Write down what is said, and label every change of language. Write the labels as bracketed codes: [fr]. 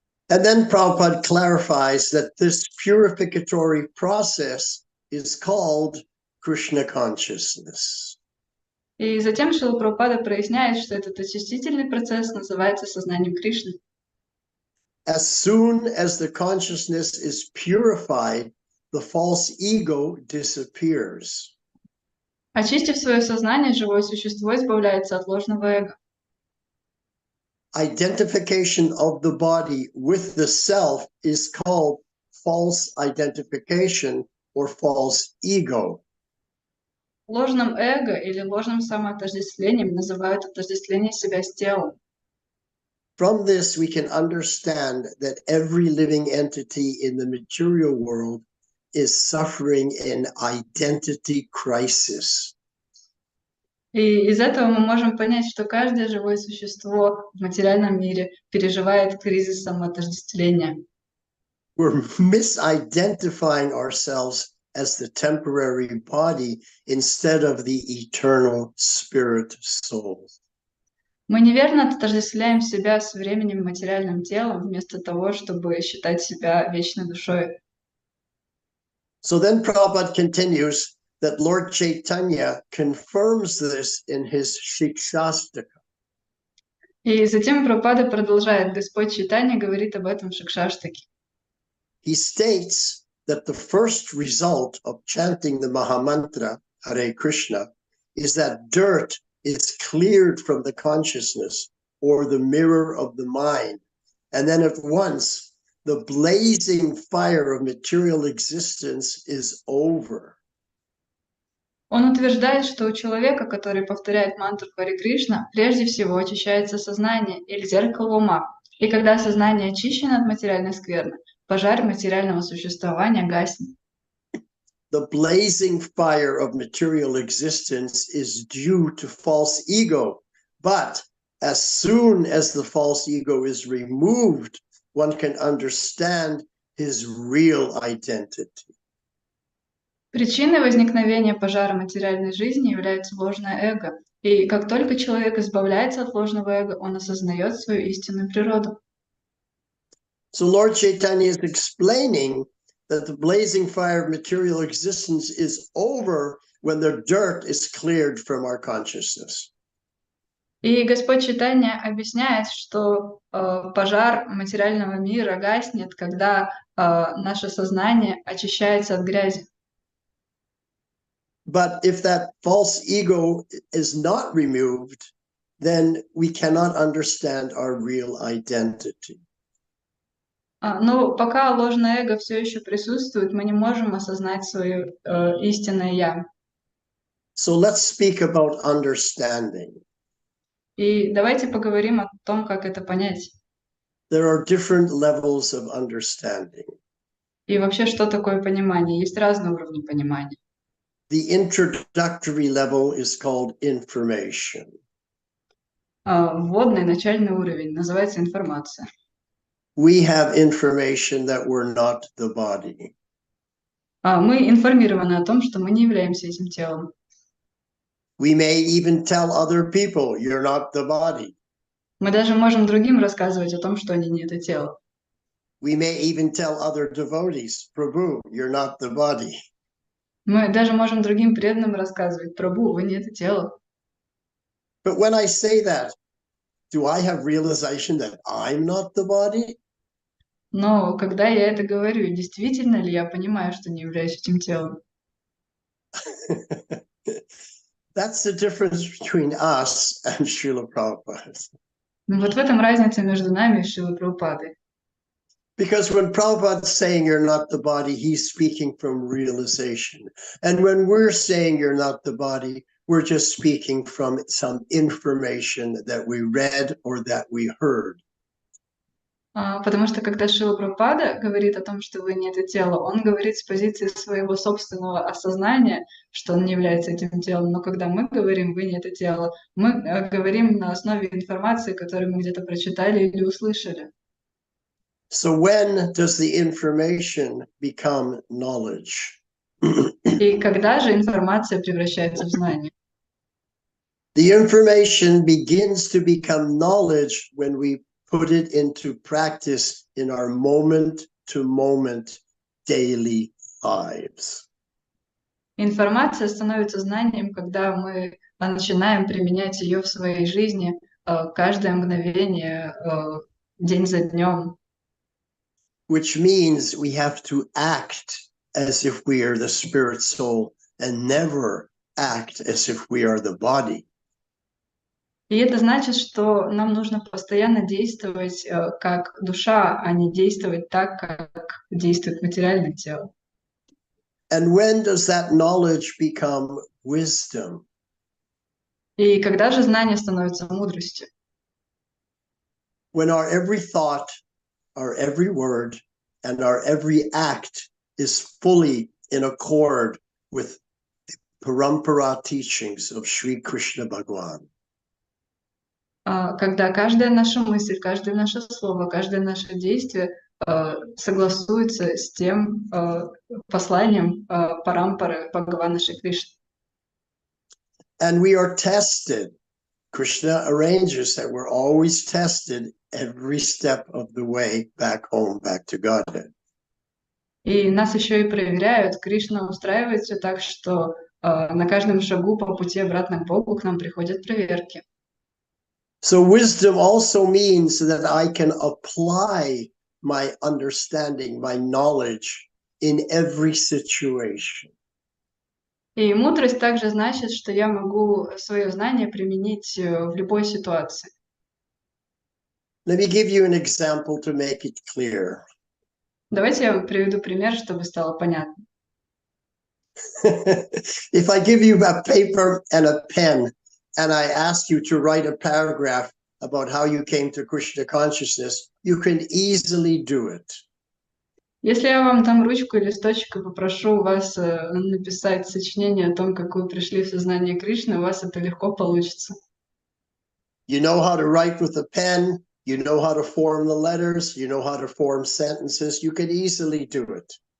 [en] And then Prabhupada clarifies that this purificatory process is called Krishna consciousness. [ru] И затем Шрила Прабхупада проясняет, что этот очистительный процесс называется сознанием Кришны. [en] As soon as the consciousness is purified, the false ego disappears. [ru] Очистив свое сознание, живое существо избавляется от ложного эго. [en] Identification of the body with the self is called false identification or false ego. [ru] Ложным эго или ложным самоотождествлением называют отождествление себя с телом. [en] From this, we can understand that every living entity in the material world is suffering an identity crisis. [ru] И из этого мы можем понять, что каждое живое существо в материальном мире переживает кризис самоотождествления. [en] We're misidentifying ourselves as the temporary body instead of the eternal spirit soul. [ru] Мы неверно отождествляем себя с временем материальным телом, вместо того, чтобы считать себя вечной душой. [en] So then Prabhupada continues that Lord Chaitanya confirms this in his Shikshastaka. [ru] И затем Прабхупада продолжает. Господь Чайтанья говорит об этом в Шикшаштаке. [en] He states that the first result of chanting the Mahamantra, Hare Krishna, is that dirt is cleared from the consciousness or the mirror of the mind. And then at once, the blazing fire of material existence is over. [ru] Он утверждает, что у человека, который повторяет мантру Харе Кришна, прежде всего очищается сознание или зеркало ума. И когда сознание очищено от материальной скверны, пожар материального существования гаснет. [en] The blazing fire of material existence is due to false ego. But as soon as the false ego is removed, one can understand his real identity. [ru] Причиной возникновения пожара материальной жизни является ложное эго. И как только человек избавляется от ложного эго, он осознает свою истинную природу. [en] So Lord Chaitanya is explaining that the blazing fire of material existence is over when the dirt is cleared from our consciousness. [ru] И Господь Чайтанья объясняет, что пожар материального мира гаснет, когда наше сознание очищается от грязи. [en] But if that false ego is not removed, then we cannot understand our real identity. [ru] Но пока ложное эго все еще присутствует, мы не можем осознать свое истинное «я». [en] So let's speak about understanding. [ru] И давайте поговорим о том, как это понять. [en] There are different levels of understanding. [ru] И вообще, что такое понимание? Есть разные уровни понимания. [en] The introductory level is called information. [ru] Вводный, начальный уровень называется информация. [en] We have information that we're not the body. [ru] Мы информированы о том, что мы не являемся этим телом. [en] We may even tell other people, you're not the body. [ru] Мы даже можем другим рассказывать о том, что они не это тело. [en] We may even tell other devotees, Prabhu, you're not the body. [ru] Мы даже можем другим преданным рассказывать: Прабху, вы не это тело. [en] But when I say that, do I have realization that I'm not the body? [ru] Но когда я это говорю, действительно ли я понимаю, что не являюсь этим телом? [en] That's the difference between us and Srila Prabhupada. [ru] Вот в этом разница между нами и Шрилой Прабхупадой. [en] Because when Prabhupada's saying you're not the body, he's speaking from realization. And when we're saying you're not the body, we're just speaking from some information that we read or that we heard. [ru] Потому что когда Шрила Прабхупада говорит о том, что вы не это тело, он говорит с позиции своего собственного осознания, что он не является этим телом. Но когда мы говорим «вы не это тело», мы говорим на основе информации, которую мы где-то прочитали или услышали. [en] So when does the information become knowledge? [ru] И когда же информация превращается в знание? [en] The information begins to become knowledge when we put it into practice in our moment-to-moment daily lives. [ru] Информация становится знанием, когда мы начинаем применять ее в своей жизни каждое мгновение, день за днем. [en] Which means we have to act as if we are the spirit soul and never act as if we are the body. [ru] И это значит, что нам нужно постоянно действовать как душа, а не действовать так, как действует материальное тело. [en] And when does that knowledge become wisdom? [ru] И когда же знание становится мудростью? [en] When our every thought, our every word, and our every act is fully in accord with the parampara teachings of Sri Krishna Bhagavan. [ru] Когда каждая наша мысль, каждое наше слово, каждое наше действие согласуется с тем посланием парампары Бхагавана Шри Кришны. [en] And we are tested. Krishna arranges that we're always tested every step of the way back home, back to Godhead. [ru] И нас еще и проверяют. Кришна устраивает все так, что на каждом шагу по пути обратно к Богу к нам приходят проверки. [en] So wisdom also means that I can apply my understanding, my knowledge in every situation. [ru] И мудрость также значит, что я могу свое знание применить в любой ситуации. [en] Let me give you an example to make it clear. [ru] Давайте я приведу пример, чтобы стало понятно. [en] If I give you a paper and a pen, and I ask you to write a paragraph about how you came to Krishna consciousness, you can easily do it. [ru] Если я вам дам ручку и листочек и попрошу вас написать сочинение о том, как вы пришли в сознание Кришны, у вас это легко получится. [en] You know how to write with a pen, you know how to form the letters, you know how to form sentences, you can easily do it.